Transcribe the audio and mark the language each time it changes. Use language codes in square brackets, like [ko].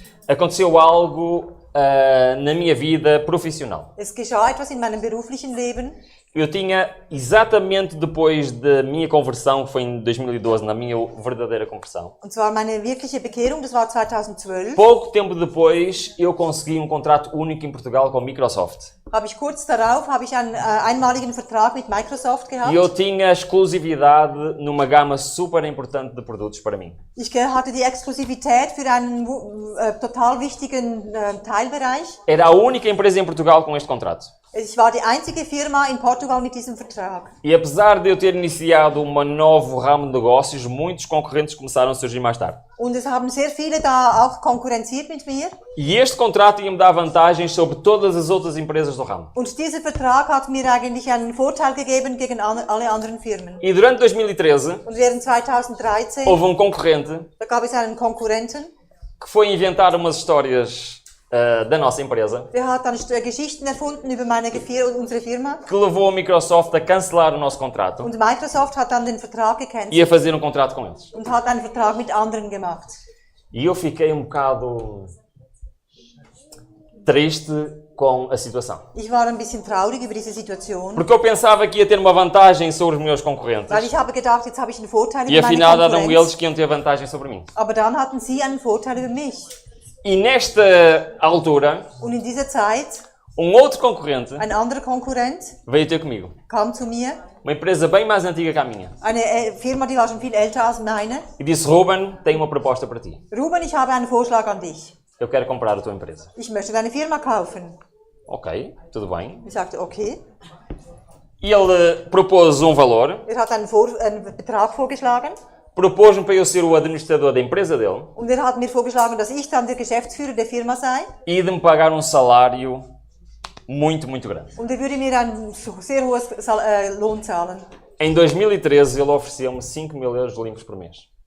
[pt] aconteceu algo na minha vida profissional. [de] Es geschah etwas in meinem beruflichen Leben. [pt] Eu tinha, exatamente depois da minha conversão, que foi em 2012, na minha verdadeira conversão, [de] Und zwar meine wirkliche Bekehrung, das war 2012. [pt] pouco tempo depois eu consegui um contrato único em Portugal com a Microsoft. [de] Habe ich kurz darauf einen einmaligen Vertrag mit Microsoft gehabt. [pt] E eu tinha exclusividade numa gama super importante de produtos para mim. [de] Ich hatte die Exklusivität für einen total wichtigen Teilbereich. [pt] Era a única empresa em Portugal com este contrato. [de] Ich war die einzige Firma in Portugal mit diesem Vertrag. [pt] E apesar de eu ter iniciado um novo ramo de negócios, muitos concorrentes começaram a surgir mais tarde. [de] Und es haben sehr viele da auch konkurrenziert mit mir. [pt] E este contrato ia-me dar vantagens sobre todas as outras empresas do ramo. [de] Und dieser Vertrag hat mir eigentlich einen Vorteil gegeben gegen alle anderen Firmen. [pt] E durante 2013, [de] Und während 2013, [pt] houve um concorrente [de] da gab es einen Konkurrenten, [pt] que foi inventar umas histórias da nossa empresa [de] Der hat dann Geschichten erfunden über unsere Firma. [pt] que levou a Microsoft a cancelar o nosso contrato [de] Und Microsoft hat dann den Vertrag gecancelt [pt] e a fazer um contrato com eles. [de] und hat einen Vertrag mit anderen gemacht. [pt] E eu fiquei um bocado triste com a situação. [de] Ich war ein bisschen traurig über diese Situation, [pt] Porque eu pensava que ia ter uma vantagem sobre os meus concorrentes. [de] weil ich habe gedacht, jetzt habe ich einen Vorteil [pt] E [de] über meine [pt] afinal eram [de] Konkurrenz. [pt] eles que iam ter vantagem sobre mim. [de] Aber dann hatten sie einen Vorteil über mich. [pt] E nesta altura, [de] Und in dieser Zeit, [pt] um outro concorrente [de] ein anderer Konkurrent [pt] veio ter comigo. [de] kam zu mir, [pt] Uma empresa bem mais antiga que a minha. [de] eine Firma, die war schon viel älter als meine. [pt] E disse, Ruben, tenho uma proposta para ti. [de] Ruben, ich habe einen Vorschlag an dich. [pt] Eu quero comprar a tua empresa. [de] Ich möchte deine Firma kaufen. [pt] Ok, tudo bem. [de] Ich sagte, okay. [pt] E ele propôs um valor, [de] Hat einen Betrag vorgeschlagen [pt] propôs-me para eu ser o administrador da empresa dele [de] und hat mir vorgeschlagen, dass ich dann der Geschäftsführer der Firma sei [pt] e de me pagar um salário muito, muito grande. [de] und würde mir ein sehr hohes Lohn zahlen. [pt] Em 2013, ele ofereceu-me 5 mil euros limpos por mês.